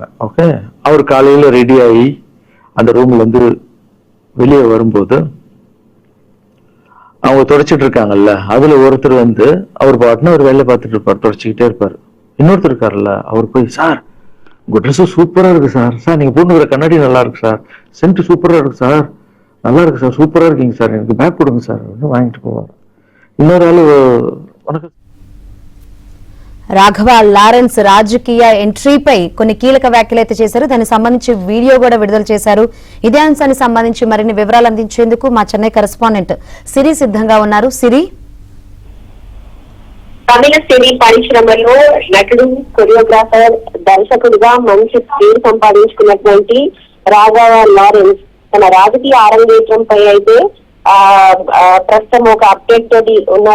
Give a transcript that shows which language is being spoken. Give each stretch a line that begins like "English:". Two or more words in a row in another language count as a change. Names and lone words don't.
Tamil: ஓகே, அவர் காலையில ரெடி ஆகி அந்த ரூம்ல வெளியே வரும்போது அவங்க துடைச்சிட்டு இருக்காங்கல்ல, அதுல ஒருத்தர் அவர் பாட்டுன்னு ஒரு வேலை பார்த்துட்டு இருப்பார், துடைச்சிக்கிட்டே இருப்பாரு. இன்னொருத்தர் இருக்காருல்ல, அவர் போய், சார் உங்க ட்ரெஸ் சூப்பரா இருக்கு சார், சார் நீங்க போட்டுக்கிற கண்ணாடி நல்லா இருக்கு சார், சென்ட் சூப்பரா இருக்கு சார், நல்லா இருக்கு சார், சூப்பரா இருக்கீங்க சார், எனக்கு பேக் கொடுங்க சார் வாங்கிட்டு போவார். இன்னொரு ஆளு, உனக்கு
Telugu: రాఘవ లారెన్స్ రాజకీయ ఎంట్రీపై కొన్ని కీలక వ్యాఖ్యలు చేశారు. దానికి సంబంధించి వీడియో కూడా విడుదల చేశారు. ఇదే అంశానికి సంబంధించి మరిన్ని వివరాలు అందించేందుకు మా చెన్నై కరెస్పాండెంట్ సిరి సిద్ధంగా ఉన్నారు. సిరి, తమిళ సినీ పరిశ్రమలో నటుడు, కొరియోగ్రాఫర్, దర్శకుడిగా మంచి పేరు సంపాదించుకున్నటువంటి రాఘవ లారెన్స్ తన రాజకీయ అరంగేట్రంపై అయితే ప్రస్తుతం ఒక అప్డేట్ తోటి ఉన్నారు.